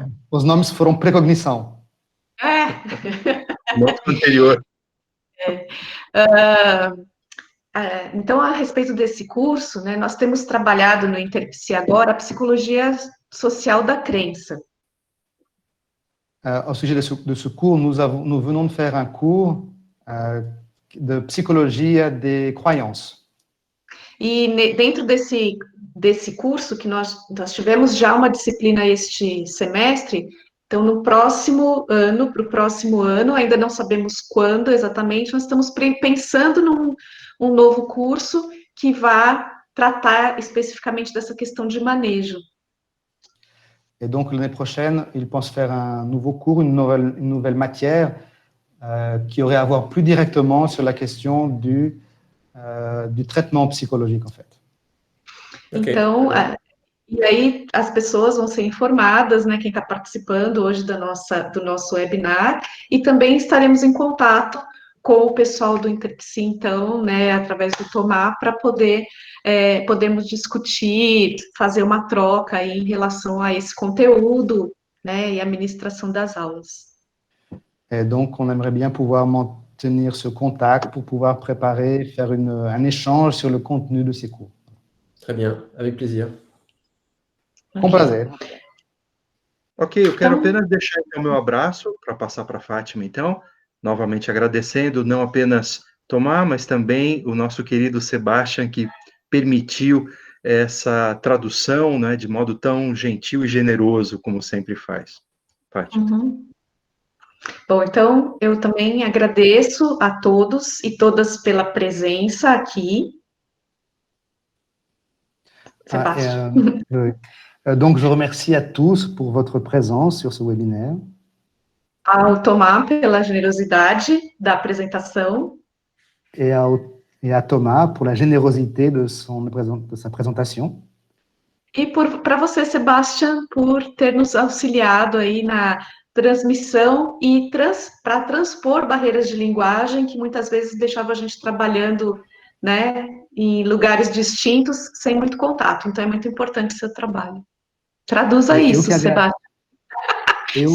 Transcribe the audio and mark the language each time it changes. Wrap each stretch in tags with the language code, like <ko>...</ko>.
<pt>Os nomes foram precognição. No anterior. Então, a respeito desse curso, né, nós temos trabalhado no Interpsi agora a psicologia social da crença.</pt> <fr>Au sujet de ce cours, nous venons de faire un cours de psychologie des croyances.</fr> <pt>E dentro desse curso, que nós tivemos já uma disciplina este semestre, então no próximo ano, para o próximo ano, ainda não sabemos quando exatamente, nós estamos pensando num novo curso que vá tratar especificamente dessa questão de manejo.</pt> <fr>Et donc, l'année prochaine, il pense faire un nouveau cours, une nouvelle matière qui aurait à voir plus directement sur la question du traitement psychologique, en fait. Okay.</fr> <pt>Então, e aí as pessoas vão ser informadas, né, quem está participando hoje do nosso webinar, e também estaremos em contato com o pessoal do Interpsi, então, né, através do Tomás, para podermos discutir, fazer uma troca aí em relação a esse conteúdo, né, e a ministração das aulas.</pt> <fr>Et donc, on aimerait bien pouvoir maintenir ce contact pour pouvoir préparer, faire un échange sur le contenu de ces cours. Très bien, avec plaisir.</fr> <pt>Com prazer. Ok, eu quero apenas deixar o meu abraço para passar para a Fátima, então, novamente agradecendo não apenas Tomás, mas também o nosso querido Sebastião, que permitiu essa tradução, né, de modo tão gentil e generoso, como sempre faz. Fátima. Bom, então, eu também agradeço a todos e todas pela presença aqui. Sebastião.</pt> <fr>Donc, je remercie à tous pour votre présence sur ce webinaire.</fr> <pt>Ao Tomás pela generosidade da apresentação.</pt> <fr>Et à Thomas pour la générosité de sa présentation.</fr> <pt>E para você, Sebastião, por ter nos auxiliado aí na transmissão e para transpor barreiras de linguagem que muitas vezes deixava a gente trabalhando, né, em lugares distintos, sem muito contato. Então, é muito importante o seu trabalho. Traduza isso, Sebastião.</pt>